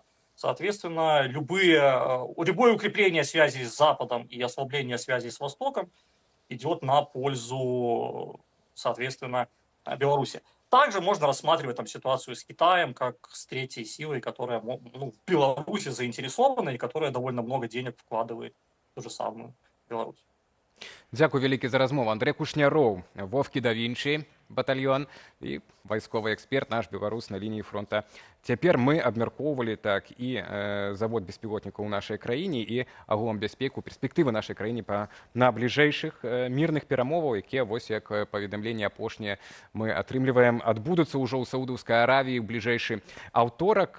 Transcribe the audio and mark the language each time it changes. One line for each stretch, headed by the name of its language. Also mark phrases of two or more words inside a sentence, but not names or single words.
Russian: Соответственно, любое укрепление связи с Западом и ослабление связи с Востоком идет на пользу, соответственно, Беларуси. Также можно рассматривать там ситуацию с Китаем как с третьей силой, которая в Беларуси заинтересована и которая довольно много денег вкладывает в ту же самую Беларусь.
Belarusian: Дзякуй вялікі за размову. Андрей Кушняроў, Вовкі да Вінчы батальён і вайсковы эксперт, наш беларус на лініі фронта. Цяпер мы абмяркоўвалі так і завод беспілотнікаў у нашай краіне і агулам бяспеку, перспектывы нашай краіне на бліжэйшых мірных перамоваў, якія, вось як паведамленне апошняе мы атрымліваем, адбудуцца ўжо ў Саудаўскай Аравіі ў бліжэйшы аўторак.